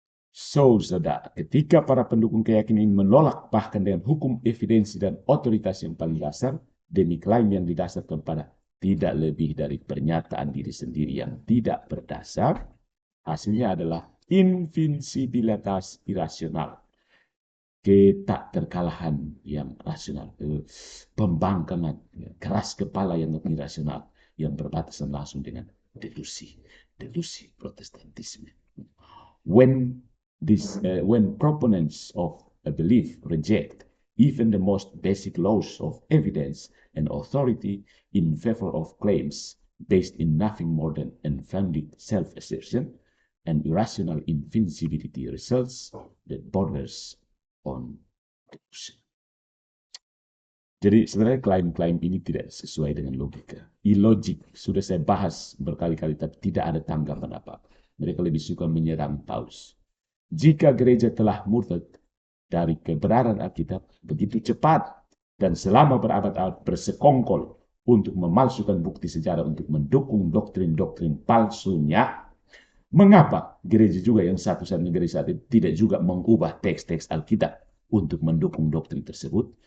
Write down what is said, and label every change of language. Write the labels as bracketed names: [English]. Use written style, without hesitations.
[Indonesian] So, saudara, ketika para pendukung keyakinan ini menolak bahkan dengan hukum, evidensi, dan otoritas yang paling dasar, demi klaim yang didasarkan pada tidak lebih dari pernyataan diri sendiri yang tidak berdasar, hasilnya adalah invincibilitas irasional, ketak terkalahan yang rasional, pembangkangan, keras kepala yang irasional, yang berbatasan langsung dengan delusi Protestantisme. [English] When proponents of a belief reject even the most basic laws of evidence and authority in favor of claims based in nothing more than unfounded self-assertion, and irrational invincibility results that borders on delusion. [Indonesian] Jadi sebenarnya klaim-klaim ini tidak sesuai dengan logika. Ilogik, sudah saya bahas berkali-kali, tapi tidak ada tanggapan apa. Mereka lebih suka menyerang Paus. Jika gereja telah murtad dari kebenaran Alkitab begitu cepat dan selama berabad-abad bersekongkol untuk memalsukan bukti sejarah untuk mendukung doktrin-doktrin palsunya, mengapa gereja juga yang satu-satunya gereja saat itu tidak juga mengubah teks-teks Alkitab untuk mendukung doktrin tersebut?